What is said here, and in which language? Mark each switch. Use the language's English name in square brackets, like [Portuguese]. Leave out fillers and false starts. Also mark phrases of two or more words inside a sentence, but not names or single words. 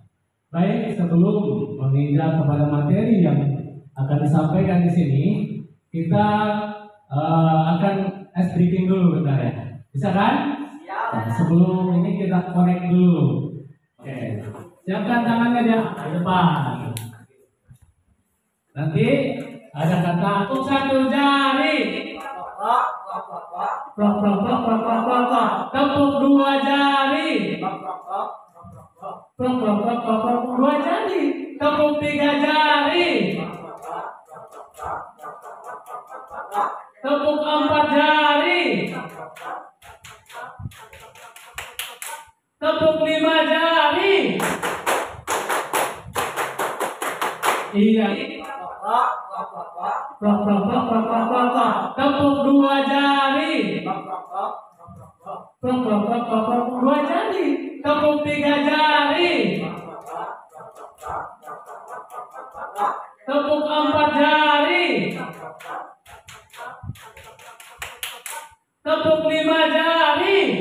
[Indonesian] Baik, sebelum menginjak kepada materi yang akan disampaikan di sini, kita akan [English] ice breaking [Indonesian] dulu bentar ya. Bisa kan? Nah, sebelum ini kita connect dulu. Oke. Siapkan tangannya dia di depan. Nanti ada kata untuk satu jari. Prok prok prok prok prok prok prok. Tepuk dua jari. Prok prok prok prok prok dua jari. Tepuk tiga jari. Tepuk empat jari. Tepuk lima jari. Iya. Prok prok prok prok prok prok prok. Tepuk dua jari. Prok prok prok prok prok dua jari. Tepuk tiga jari. Tepuk empat jari. Tepuk lima jari.